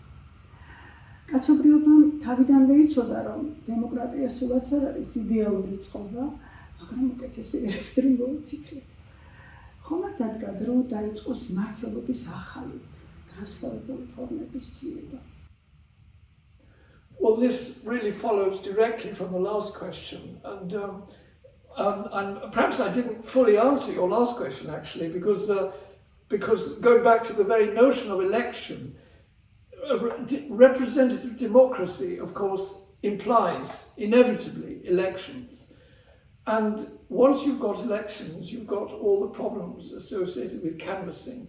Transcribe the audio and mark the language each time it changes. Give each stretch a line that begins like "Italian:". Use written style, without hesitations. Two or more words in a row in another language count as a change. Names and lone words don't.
Georgian: კაცობრიობამ თავიდანვე იცოდა, რომ დემოკრატია სულაც არ არის იდეალური წყობა, მაგრამ უკეთესი ვერაფერი მოიფიქრეთ. ხომად დადგა დრო დაიწყოს მმართველობის ახალი, განსხვავებული ფორმების ძიება.
English: Well, this really follows directly from the last question, and perhaps I didn't fully answer your last question actually, because going back to the very notion of election, representative democracy, of course, implies inevitably elections, and once you've got elections, you've got all the problems associated with canvassing.